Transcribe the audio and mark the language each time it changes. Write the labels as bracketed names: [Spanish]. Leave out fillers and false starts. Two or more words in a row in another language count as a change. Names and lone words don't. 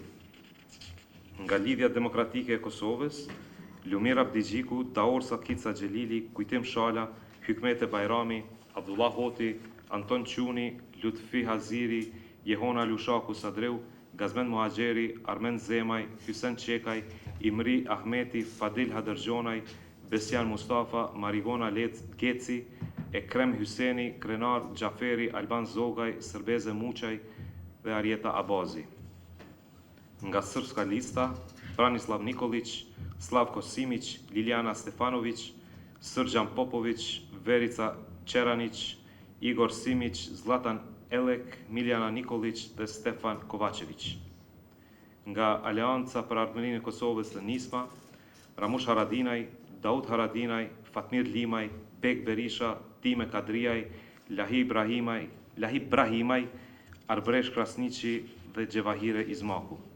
[Albanian] Nga Lidhja Demokratike e Kosovës, Lumir Abdigjiku, Daor Sakica Xhelili, Kujtim Shala, Hykmete Bajrami, Abdullah Hoti, Anton Quni, Lutfi Haziri, Jehona Lushaku Sadreu, Gazmen Muhaxheri, Armen Zemaj, Hysen Qekaj, Imri Ahmeti, Fadil Hadërgjonaj, Besjan Mustafa, Marivona Geci, Ekrem Hyseni, Krenar Gjaferi, Alban Zogaj, Sërbeze Muqaj dhe Arjeta Abazi. Nga Srpska Lista, Branislav Nikolić, Slavko Simić, Liliana Stefanović, Srđan Popović, Verica Čeranić, Igor Simić, Zlatan Elek, Miljana Nikolić dhe Stefan Kovačević. Nga Aleanca për Ardhmërinë e Kosovës dhe Nisma, Ramush Haradinaj, Daud Haradinaj, Fatmir Limaj, Bek Berisha, Time Kadriaj, Lahi Brahimaj, Arbresh Krasniqi dhe Gjevahire Izmaku.